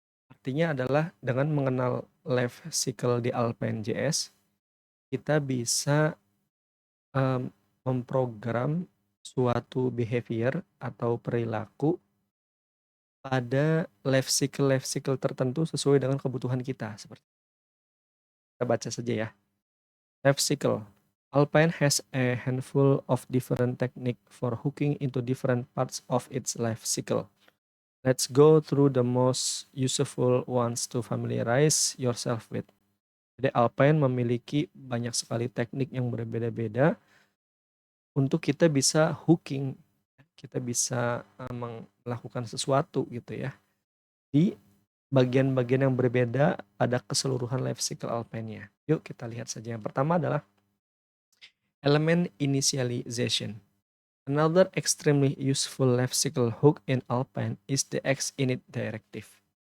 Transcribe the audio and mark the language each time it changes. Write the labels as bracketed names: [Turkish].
[Indonesian] Artinya adalah dengan mengenal life cycle di Alpine JS, kita bisa, mmm, memprogram suatu behavior atau perilaku pada life cycle tertentu sesuai dengan kebutuhan kita, seperti kita baca saja ya. [English] Life cycle. Alpine has a handful of different technique for hooking into different parts of its life cycle. Let's go through the most useful ones to familiarize yourself with. [Indonesian] Jadi Alpine memiliki banyak sekali teknik yang berbeda-beda untuk kita bisa hooking, kita bisa, melakukan sesuatu gitu ya, di bagian-bagian yang berbeda pada keseluruhan life cycle Alpine-nya. Yuk kita lihat saja. Yang pertama adalah elemen initialization. [English] Another extremely useful life cycle hook in Alpine is the xinit directive.